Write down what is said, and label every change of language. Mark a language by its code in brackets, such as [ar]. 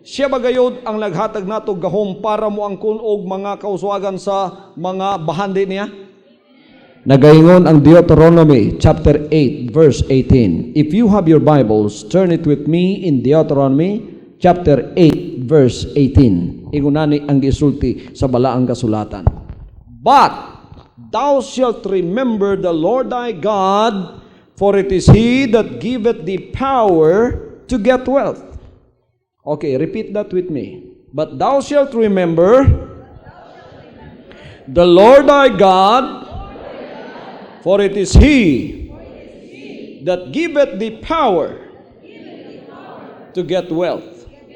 [ceb] Siya bagayod ang naghatag nato gahom para mo angkon og mga kauswagan sa mga bahandi niya. Nagaingon ang [en] Deuteronomy chapter 8 verse 18. If you have your Bibles, turn it with me in Deuteronomy chapter 8 verse 18. [ceb] Ingunani ang gisulti sa balaang kasulatan. [en] But thou shalt remember the Lord thy God, for it is He that giveth thee power to get wealth. Okay, repeat that with me. But thou shalt remember the Lord thy God, for it is He that giveth thee power to get wealth.